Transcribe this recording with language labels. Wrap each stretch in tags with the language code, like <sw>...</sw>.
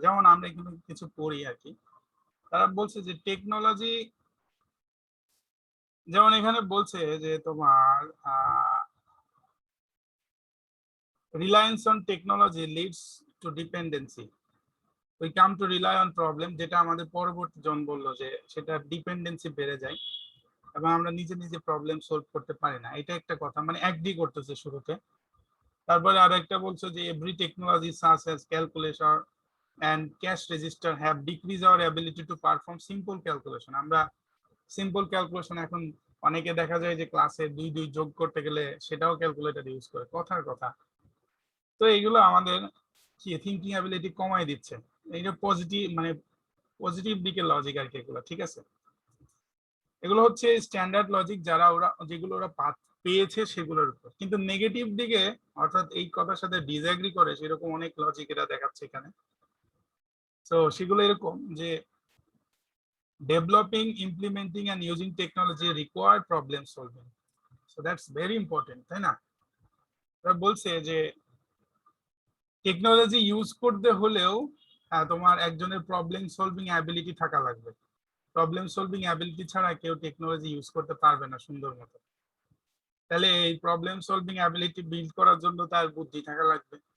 <bn>যেমন আমরা এখানে কিছু পড়ি আর কি, তারা বলছে যে টেকনোলজি, যেমন এখানে বলছে যে তোমার Reliance on technology leads to dependency.</bn> <en>we come to rely on problem,</en> <bn>যেটা আমাদের পরবর্তী জন বললো যে সেটা ডিপেন্ডেন্সি বেড়ে যায় এবং আমরা নিজে নিজে প্রবলেম সলভ করতে পারি না। এটা একটা কথা, মানে অ্যাগ্রি করতেছে শুরুতে। তারপরে আরো একটা বলছো যে</bn> <en>Every technology such as calculator and cash register have decreased our ability to perform simple calculation.</en> <bn>আমরা সিম্পল ক্যালকুলেশন এখন অনেকে দেখা যায় যে ক্লাসে 2 যোগ করতে গেলে সেটাও ক্যালকুলেটর ইউজ করে, কথার কথা। তো এইগুলো আমাদের কি থিঙ্কিং অ্যাবিলিটি কমাই দিচ্ছে। এইটা পজিটিভ, মানে পজিটিভ দিকের লজিক আর কি এগুলো, ঠিক আছে। এগুলো হচ্ছে স্ট্যান্ডার্ড লজিক যারা যেগুলো ওরা পেয়েছে সেগুলোর উপর। কিন্তু নেগেটিভ দিকে, অর্থাৎ এই কথার সাথে ডিসএগ্রি করে সেরকম অনেক লজিক এরা দেখাচ্ছে এখানে। তো সেগুলো এরকম যে</bn> <en>developing, implementing and using technology require problem solving. So that's very important,</en> <bn>তাই না? ওরা বলছে যে টেকনোলজি ইউজ করতে হলেও তোমার একজনের প্রবলেম সলভিং অ্যাবিলিটি থাকা লাগবে। প্রবলেম সলভিং অ্যাবিলিটি ছাড়া কেউ টেকনোলজি ইউজ করতে পারবে না সুন্দর মতো। তাহলে এই প্রবলেম সলভিং অ্যাবিলিটি বিল্ড করার জন্য তার বুদ্ধি থাকা লাগবে।</bn>